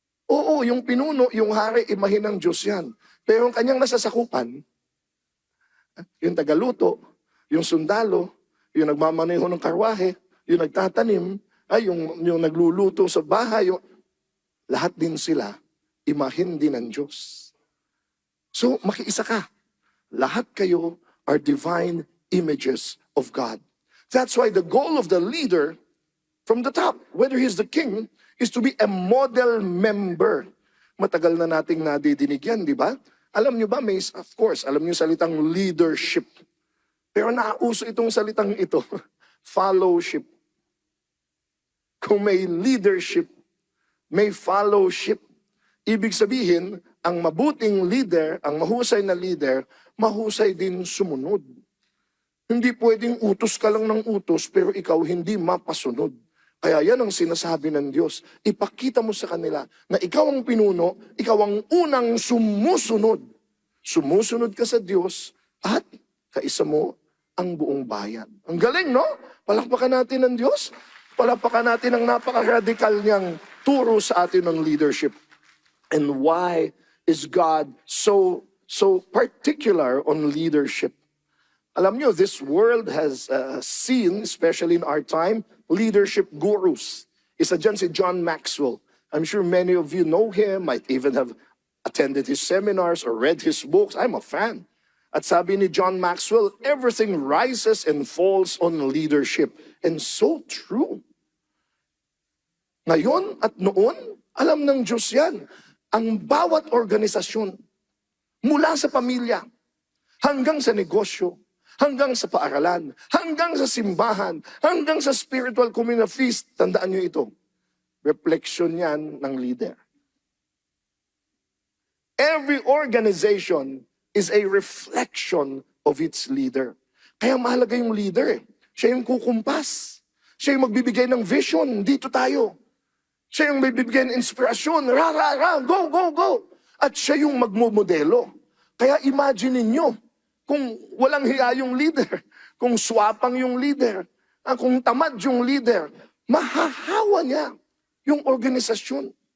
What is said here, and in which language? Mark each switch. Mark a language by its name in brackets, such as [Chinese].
[Filipino] Oo, yung pinuno, yung hari, imahin ng Diyos yan. Pero ang kanyang nasasakupan, yung tagaluto, yung sundalo, yung nagmamaneho ng karwahe, yung nagtatanim, yung nagluluto sa bahay, lahat din sila, imahin din ng Diyos. So, makiisa ka. Lahat kayo [English] are divine images of God. That's why the goal of the leader from the top, whether he's the king, is to be a model member. [Filipino] Matagal na nating nadidinig yan, di ba? Alam nyo ba, [English] of course, [Filipino] alam nyo salitang leadership. Pero nauso itong salitang ito, fellowship. Kung may leadership, may fellowship. Ibig sabihin, ang mabuting leader, ang mahusay na leader, mahusay din sumunod. Hindi pwedeng utos ka lang ng utos pero ikaw hindi mapasunod. Kaya yan ang sinasabi ng Diyos. Ipakita mo sa kanila na ikaw ang pinuno, ikaw ang unang sumusunod. Sumusunod ka sa Diyos at kaisa mo ang buong bayan. Ang galing, no? Palakpakan natin ng Diyos. Palakpakan natin ang napaka-radical niyang turo sa atin ng leadership. [English] And why is God so particular on leadership? [Filipino] Alam nyo, [English] this world has seen, especially in our time, leadership gurus. Isa dyan si John Maxwell. I'm sure many of you know him, might even have attended his seminars or read his books. I'm a fan. [Filipino] At sabi ni [English] John Maxwell, everything rises and falls on leadership. And so true. [Filipino] Ngayon at noon, alam ng Diyos yan. Ang bawat organisasyon, mula sa pamilya, hanggang sa negosyo, hanggang sa paaralan, hanggang sa simbahan, hanggang sa spiritual community feast, tandaan nyo ito, reflection yan ng leader. [English] Every organization is a reflection of its leader. [Filipino] Kaya mahalaga yung leader eh. Siya yung kukumpas. Siya yung magbibigay ng vision. Dito tayo. Siya yung magbibigay ng inspirasyon. [English] Go, go, go. [Filipino] At siya yung magmumodelo. Kaya imagine ninyo, kung walang hiya yung leader, kung swapang yung leader, kung tamad yung leader, mahahawa niya yung organisasyon.